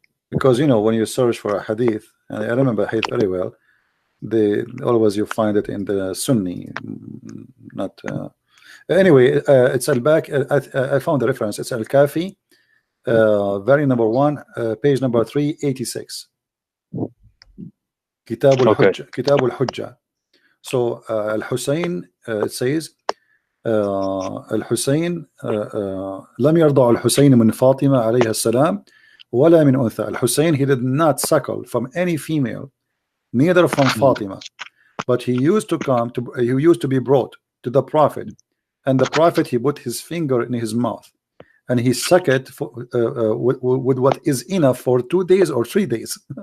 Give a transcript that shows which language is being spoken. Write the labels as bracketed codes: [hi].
[en] Because when you search for a hadith, and I remember hadith very well, always you find it in the Sunni, not anyway. It's I found the reference. It's Al-Kafi, very number 1, page number 386. Kitab al-Hujjah. So Al-Hussein, it says [ar] الحسين لم يرضع الحسين من فاطمة عليها السلام ولا من أنثى. [en] Al-Hussein, he did not suckle from any female, neither from Fatima, but he used to be brought to the Prophet, and the Prophet, he put his finger in his mouth and he sucked it with what is enough for 2 days or 3 days.